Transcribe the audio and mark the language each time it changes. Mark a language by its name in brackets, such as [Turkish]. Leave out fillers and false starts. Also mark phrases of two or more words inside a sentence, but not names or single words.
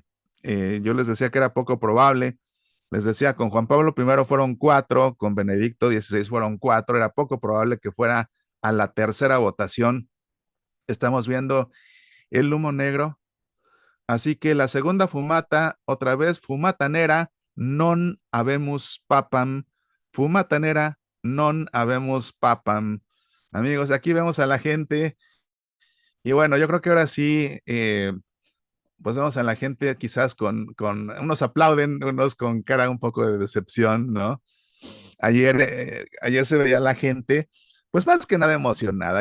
[Spanish] Yo les decía que era poco probable, les decía, con Juan Pablo I fueron 4, con Benedicto XVI fueron 4, era poco probable que fuera a la tercera votación. Estamos viendo el humo negro. Así que la segunda fumata, otra vez, [Italian] fumata nera, [Latin] non habemus papam, [Italian] fumata nera, [Latin] non habemus papam. [Spanish] Amigos, aquí vemos a la gente y bueno, yo creo que ahora sí, pues vemos a la gente quizás con unos aplauden, unos con cara un poco de decepción, ¿no? Ayer se veía la gente, pues más que nada emocionada.